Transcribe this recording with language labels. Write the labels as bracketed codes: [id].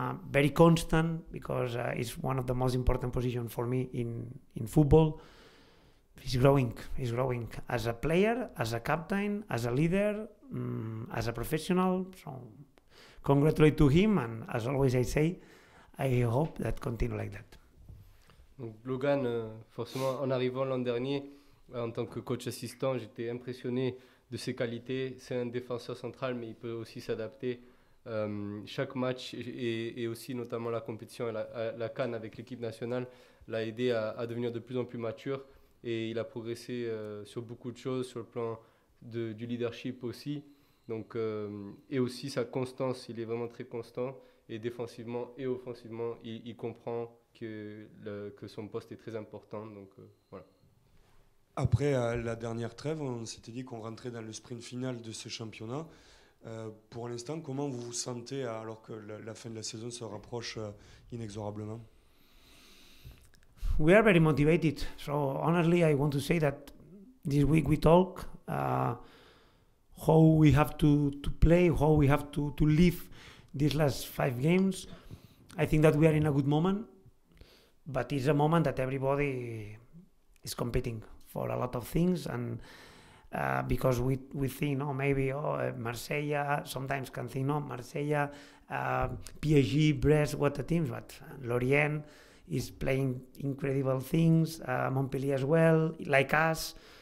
[en] Very constant, because it's one of the most important positions for me in football. He's growing as a player, as a captain, as a leader, as a professional. So congratulate to him, and as always I say, I hope that continue like that. [fr] Donc Logan, forcément en arrivant l'an dernier, en tant que coach assistant, j'étais impressionné de ses qualités. C'est un défenseur central, mais il peut aussi s'adapter. Chaque match et aussi notamment la compétition à la CAN avec l'équipe nationale l'a aidé à devenir de plus en plus mature, et il a progressé sur beaucoup de choses, sur le plan du leadership aussi. Donc, et aussi sa constance, il est vraiment très constant, et défensivement et offensivement il comprend que son poste est très important. Donc voilà. Après la dernière trêve, on s'était dit qu'on rentrait dans le sprint final de ce championnat. Pour l'instant, comment vous vous sentez alors que la fin de la saison se rapproche inexorablement? [en] We are very motivated. So honestly, I want to say that this week we talk how we have to play, how we have to live these last 5 games. I think that we are in a good moment, but it's a moment that everybody is competing for a lot of things, and because we think, maybe Marseille, sometimes can think, Marseille, PSG, Brest, what the teams, but Lorient is playing incredible things, Montpellier as well, like us.